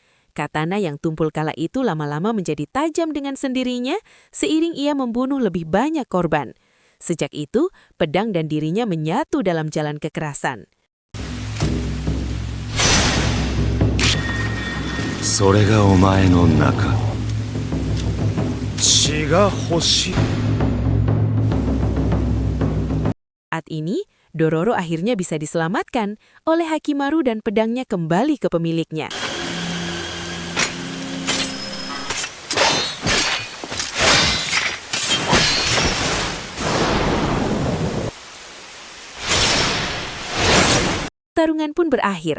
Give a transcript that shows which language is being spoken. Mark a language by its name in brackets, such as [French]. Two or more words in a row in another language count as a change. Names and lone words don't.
[Indonesian] Katana yang tumpul kala itu lama-lama menjadi tajam dengan sendirinya seiring ia membunuh lebih banyak korban. Sejak itu, pedang dan dirinya menyatu dalam jalan kekerasan. [Japanese] それがお前の中。血が欲しい。 [Indonesian] Saat ini, Dororo akhirnya bisa diselamatkan oleh Hakimaru dan pedangnya kembali ke pemiliknya. Pertarungan pun berakhir.